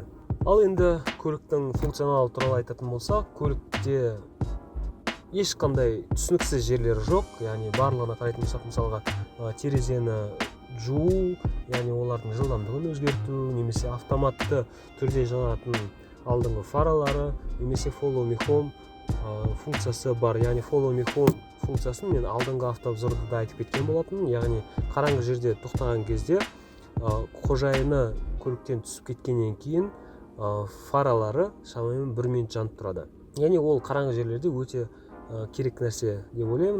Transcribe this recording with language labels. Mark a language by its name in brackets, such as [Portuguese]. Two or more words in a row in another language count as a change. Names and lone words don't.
[Kazakh] Ал енді көліктің функционалы туралы айтатын болсақ, көлікте ешқандай түсініксіз жерлері жоқ. Яғни барлығына қарайтын болсақ, мысалға терезені жуу, яғни олардың жылдамдығын өзгерту, немесе автоматты түрде жанатын алдыңғы фаралары, немесе [English] follow me home [Kazakh] функциясы бар. Яғни [English] follow me home [Kazakh] функциясын мен алдыңғы автообзорда да айтып кеткен болатын. Яғни қараңғы жерде тоқтаған кезде қожайыны көліктен түсіп кеткеннен кейін фаралары шамамен 1 минут жанып тұрады. Яғни ол қараңғы жерлерде өте керек нәрсе деп ойлаймын.